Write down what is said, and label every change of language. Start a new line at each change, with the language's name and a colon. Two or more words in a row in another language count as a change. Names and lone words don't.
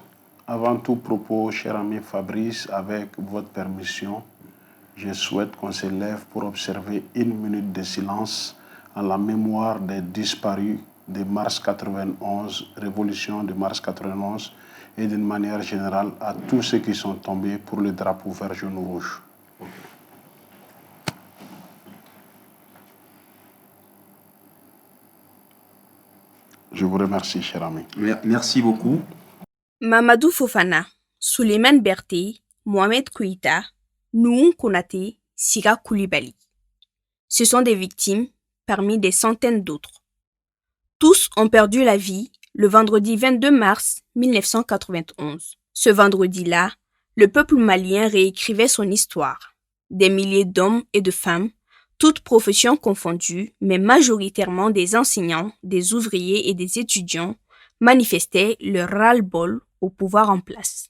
French: Avant tout propos, cher ami Fabrice, avec votre permission, je souhaite qu'on se lève pour observer 1 minute de silence en la mémoire des disparus de mars 91, révolution de mars 91, et d'une manière générale à tous ceux qui sont tombés pour le drapeau vert, jaune, rouge. Je vous remercie, cher ami. Merci beaucoup. Mamadou Fofana, Souleymane Berté, Mohamed Koïta, Nouhou Konaté, Sira Koulibaly. Ce sont des victimes parmi des centaines d'autres. Tous ont perdu la vie le vendredi 22 mars 1991. Ce vendredi-là, le peuple malien réécrivait son histoire. Des milliers d'hommes et de femmes, toutes professions confondues, mais majoritairement des enseignants, des ouvriers et des étudiants, manifestaient leur ras-le-bol au pouvoir en place.